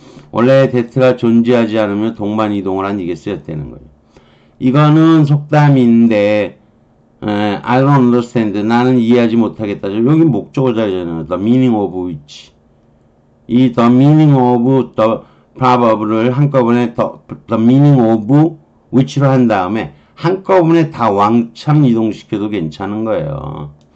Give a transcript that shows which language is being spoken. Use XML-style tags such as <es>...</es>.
<ko>원래 that가 존재하지 않으면 동반이동을 한 이게 쓰였다는 거예요. 이거는 속담인데</ko> <en>I don't understand.</en> <ko>나는 이해하지 못하겠다. 여기 목적어 자리잖아요.</ko> <en>The meaning of which.</en> <ko>이</ko> <en>the meaning of the proverb</en> <ko>를 한꺼번에</ko> <en>the meaning of which</en> <ko>로 한 다음에 한꺼번에 다 왕창 이동시켜도 괜찮은 거예요.</ko>